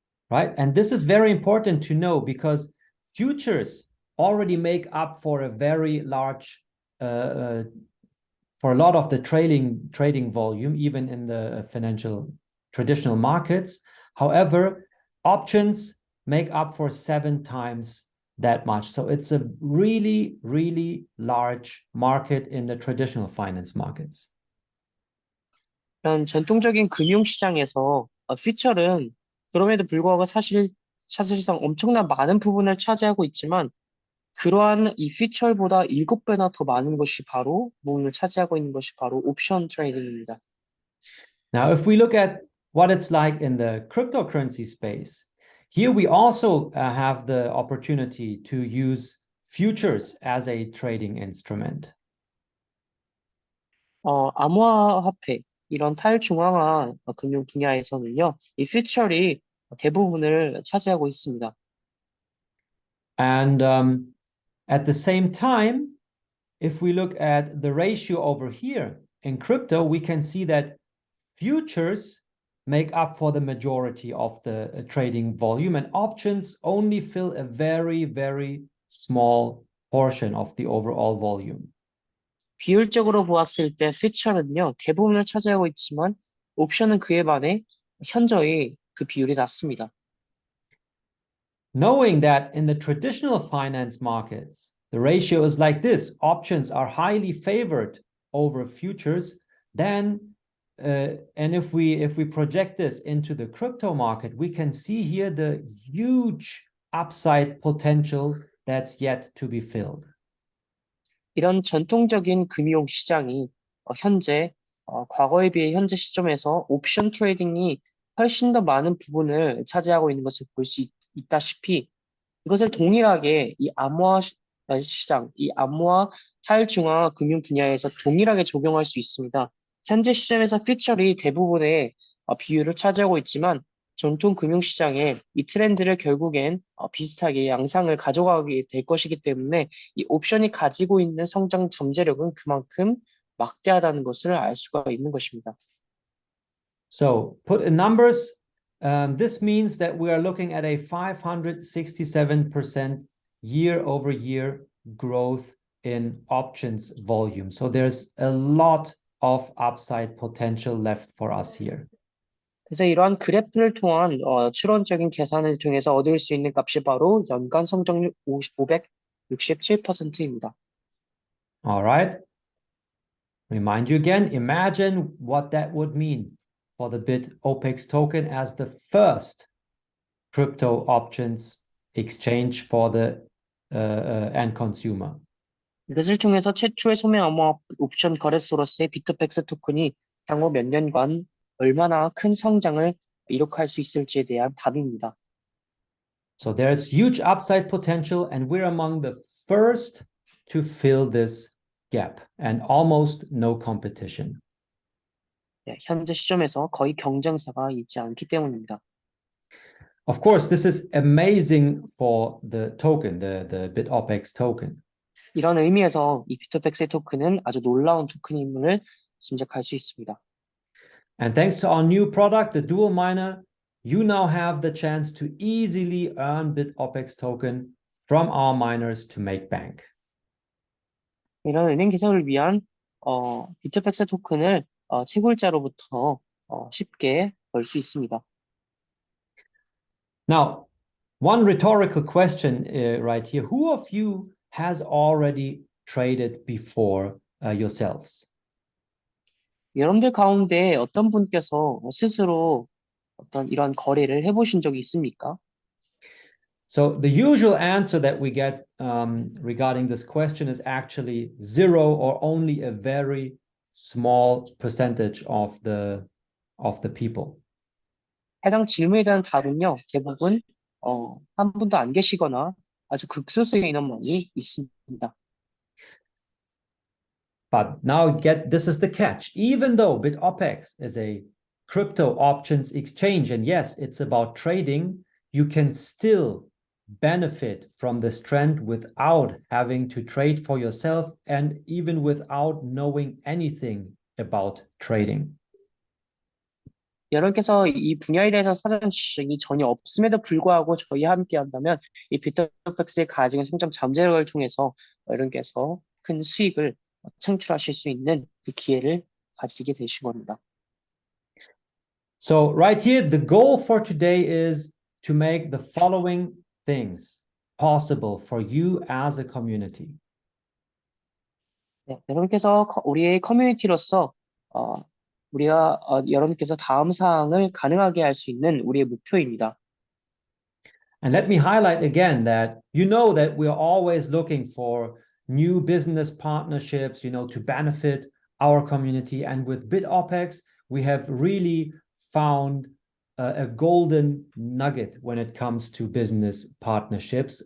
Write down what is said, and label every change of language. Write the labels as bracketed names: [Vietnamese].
[English] Right? And this is very important to know because futures already make up for a very large, for a lot of the trading volume, even in the financial traditional markets. However, options make up for 7 times that much. So it's a really, really large market in the traditional finance markets. [Korean] 이런 전통적인 금융시장에서 퓨처는 그럼에도 불구하고 사실상 엄청난 많은 부분을 차지하고 있지만 그러한 이 퓨처보다 7배나 더 많은 것이 부분을 차지하고 있는 것이 바로 옵션 트레이딩입니다. [English] Now, if we look at what it's like in the cryptocurrency space, here we also have the opportunity to use futures as a trading instrument. [Korean] 암호화폐 이런 탈중앙화 금융 분야에서는요, 이 퓨처리 대부분을 차지하고 있습니다. [English] And at the same time, if we look at the ratio over here in crypto, we can see that futures make up for the majority of the trading volume and options only fill a very, very small portion of the overall volume. [Korean] 비율적으로 보았을 때 퓨처는요, 대부분을 차지하고 있지만 옵션은 그에 반해 현저히 그 비율이 낮습니다. [English] Knowing that in the traditional finance markets, the ratio is like this, options are highly favored over futures, then and if we project this into the crypto market, we can see here the huge upside potential that's yet to be filled. [Korean] 이런 전통적인 금융 시장이 현재 과거에 비해 현재 시점에서 옵션 트레이딩이 훨씬 더 많은 부분을 차지하고 있는 것을 볼 수 있다시피 이것을 동일하게 이 암호화 시장, 이 암호화 탈중앙화 금융 분야에서 동일하게 적용할 수 있습니다. 현재 시점에서 퓨처리 대부분의 비율을 차지하고 있지만 전통 금융 시장의 이 트렌드를 결국엔 비슷하게 양상을 가져가게 될 것이기 때문에 이 옵션이 가지고 있는 성장 잠재력은 그만큼 막대하다는 것을 알 수가 있는 것입니다. [English] So put in numbers, this means that we are looking at a 567% year-over-year growth in options volume. So there's a lot of upside potential left for us here. [Korean] 그래서 이러한 그래프를 통한 추론적인 계산을 통해서 얻을 수 있는 값이 바로 연간 성장률 567%입니다. [English] All right. Remind you again, imagine what that would mean for the Bitopex token as the first crypto options exchange for the end consumer. [Korean] 이것을 통해서 최초의 소매 암호화 옵션 거래소로서의 비트팩스 토큰이 향후 몇 년간 얼마나 큰 성장을 이룩할 수 있을지에 대한 답입니다. [English] So there's huge upside potential, and we're among the first to fill this gap, and almost no competition. [Korean] 네, 현재 시점에서 거의 경쟁사가 있지 않기 때문입니다. [English] Of course, this is amazing for the token, the Bitopex token. [Korean] 이런 의미에서 이 비토팩스의 토큰은 아주 놀라운 토큰임을 짐작할 수 있습니다. [English] And thanks to our new product, the dual miner, you now have the chance to easily earn Bitopex token from our miners to make bank. [Korean] 이런 은행 개설을 위한 비토팩스 토큰을 채굴자로부터 쉽게 벌 수 있습니다. [English] Now, one rhetorical question right here. Who of you has already traded before yourselves? [Korean] 여러분들 가운데 어떤 분께서 스스로 어떤 이런 거래를 해보신 적이 있습니까? [English] So the usual answer that we get regarding this question is actually zero or only a very small percentage of the people. [Korean] 해당 질문에 대한 답은요, 대부분 한 분도 안 계시거나 아주 극소수의 인원만이 있습니다. [English] But now this is the catch. Even though Bitopex is a crypto options exchange, and yes, it's about trading, you can still benefit from this trend without having to trade for yourself and even without knowing anything about trading. [Korean] 여러분께서 이 분야에 대해서 사전 지식이 전혀 없음에도 불구하고 저희와 함께 한다면 이 비트팩스의 가지고 성장 잠재력을 통해서 여러분께서 큰 수익을 창출하실 수 있는 그 기회를 가지게 되신 겁니다. [English] So right here, the goal for today is to make the following things possible for you as a community. [Korean] 네, 여러분께서 우리의 커뮤니티로서 우리가 여러분께서 다음 사항을 가능하게 할 수 있는 우리의 목표입니다. [English] And let me highlight again that you know that we're always looking for new business partnerships, to benefit our community. And with Bitopex, we have really found a golden nugget when it comes to business partnerships.